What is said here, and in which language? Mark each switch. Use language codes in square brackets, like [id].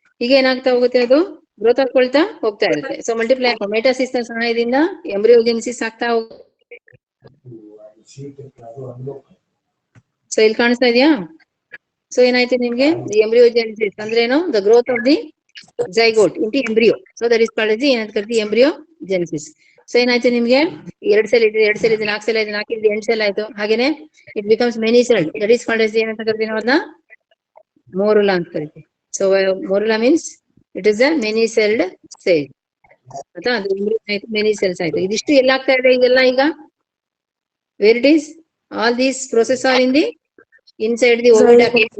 [kn] ಈಗ ಏನಾಗ್ತಾ ಹೋಗುತ್ತೆ, ಅದು ಗ್ರೋತ್ ಆಗ್ಕೊಳ್ತಾ ಹೋಗ್ತಾ ಇರುತ್ತೆ. ಸೊ ಮಲ್ಟಿಪ್ಲೈ ಮೈಟಾಸಿಸ್ ನ ಸಹಾಯದಿಂದ ಎಂಬ್ರಿಯೋಜೆನಿಸಿಸ್ ಆಗ್ತಾ ಹೋಗುತ್ತೆ. ಸೊ ಇಲ್ಲಿ ಕಾಣಿಸ್ತಾ ಇದೆಯಾ. ಸೊ ಏನಾಯ್ತು ನಿಮ್ಗೆ, ಎಂಬ್ರಿಯೋಜೆನಿಸಿಸ್ ಅಂದ್ರೆ ಏನು, [en] The growth of the zygote into embryo. So that is called as the [kn] ಏನಂತ ಕರಿತೀವಿ, [en] embryogenesis. [kn] ಸೊ ಏನಾಯ್ತು ನಿಮ್ಗೆ, 2 ಸೆಲ್ ಇದೆ 2 ಸೆಲ್ ಇದೆ 4 ಸೆಲ್ ಆಯ್ತು, 4 ಇದೆ 8 ಸೆಲ್ ಆಯ್ತು. ಹಾಗೇನೆ [en] it becomes many cell, that is called as [kn] ಏನಂತ ಕರಿತೀವಿ ನಾವು ಅದನ್ನ, ಮೋರುಲಾ ಅಂತ ಕರಿತೀವಿ. [en] So morula means it is a many celled cell ಆಯ್ತಾ. [kn] ಅದು embryo ಆಯ್ತು, ಮೆನಿ ಸೆಲ್ಸ್ ಆಯ್ತು. ಇದಿಷ್ಟು ಎಲ್ಲಾಗ್ತಾ ಇದೆ ಈಗೆಲ್ಲ, ಈಗ [en] Where it is, all these process are in the inside the oviduct.